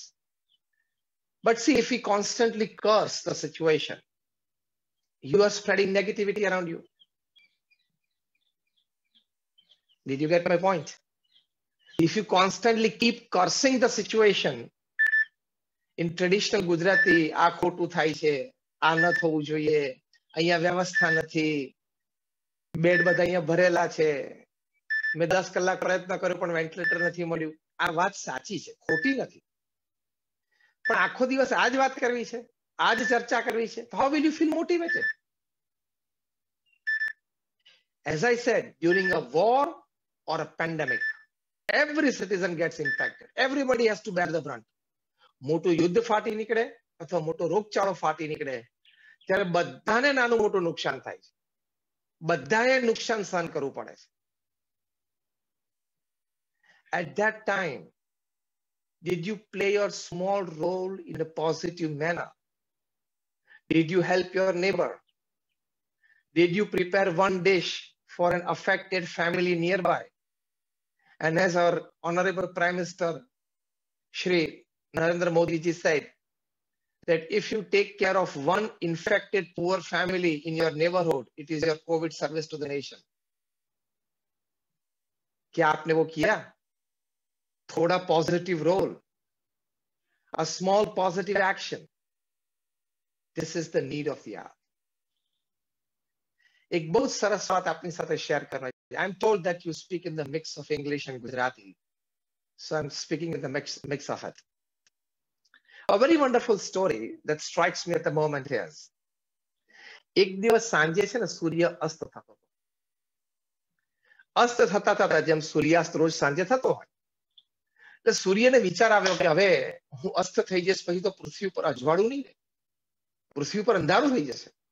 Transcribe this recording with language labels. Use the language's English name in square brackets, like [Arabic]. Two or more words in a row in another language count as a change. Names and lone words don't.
[English] But see, if we constantly curse the situation, you are spreading negativity around you. Did you get my point? If you constantly keep cursing the situation, in traditional Gujarati, [Gujarati] આ ખોટું થાય છે, આ ન થવું જોઈએ, અહીંયા વ્યવસ્થા નથી, બેડ બધા અહીંયા ભરેલા છે, મેં 10 કલાક પ્રયત્ન કર્યો પણ વેન્ટિલેટર નથી મળ્યું. આ વાત સાચી છે, ખોટી નથી. પણ આખો દિવસ આ જ વાત કરવી છે, આ જ ચર્ચા કરવી છે. [English] How will you feel motivated? As I said, during a war or a pandemic, every citizen gets impacted. Everybody has to bear the brunt. [Gujarati] મોટું યુદ્ધ ફાટી નીકળે અથવા મોટો રોગચાળો ફાટી નીકળે ત્યારે બધાને નાનું મોટું નુકસાન થાય છે. બધાએ નુકસાન સહન કરવું પડે છે. [English] At that time, did you play your small role in a positive manner? Did you help your neighbor? Did you prepare one dish for an affected family nearby? And as our Honorable Prime Minister Shri Narendra Modi ji said, that if you take care of one infected poor family in your neighborhood, it is your COVID service to the nation. [Hindi] क्या आपने वो किया? थोड़ा [English] positive role, a small positive action. This is the need of the hour. [Hindi] एक बहुत सरस बात अपनी साथ शेयर करना चाहिए. [English] I'm told that you speak in the mix of English and Gujarati, so I'm speaking in the mix of it. A very wonderful story that strikes me at the moment is, [Gujarati] એક દિવસ સાંજે છે ને સૂર્ય અસ્ત થતો હતો. અસ્ત થતા થતા જેમ સૂર્યાસ્ત રોજ સાંજે થતો હોય, એટલે સૂર્યને વિચાર આવ્યો કે હવે હું અસ્ત થઈ જઈશ પછી તો પૃથ્વી પર અજવાળું નહીં, પૃથ્વી પર અંધારું થઈ જશે.